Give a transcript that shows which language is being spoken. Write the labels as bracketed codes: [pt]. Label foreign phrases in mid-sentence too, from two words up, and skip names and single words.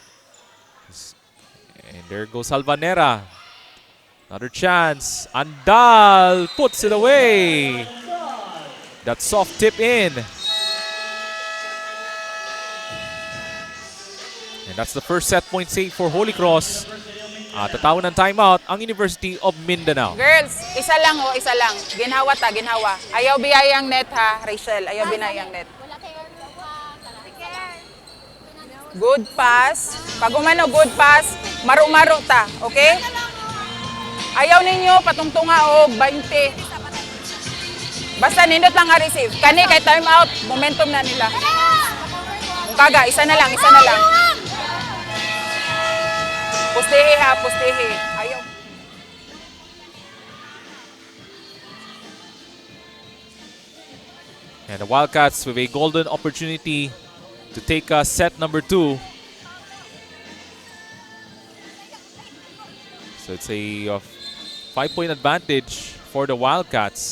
[en] And there goes Salvanera. Another chance. Andal puts it away. That soft tip in. And that's the first set point save for Holy Cross. [tl] Tatawag ng timeout ang University of Mindanao. [ceb] Girls, isa lang oh, isa lang. Ginhawa ta, ginhawa. Ayaw biyayang net ha, Rachel. Ayaw binayang net. [en] Good pass. [ceb] Pag umano [en] good pass, [ceb] maru-maro ta, okay? Ayaw ninyo patungtunga o 20. Basta nindot lang nga receive. Kani kay [en] time out, [ceb] momentum na nila. Kaga, isa na lang, isa na lang. Pustihi ha, pustihi. Ayaw. [en] And the Wildcats with a golden opportunity to take set number 2. So it's a 5-point advantage for the Wildcats.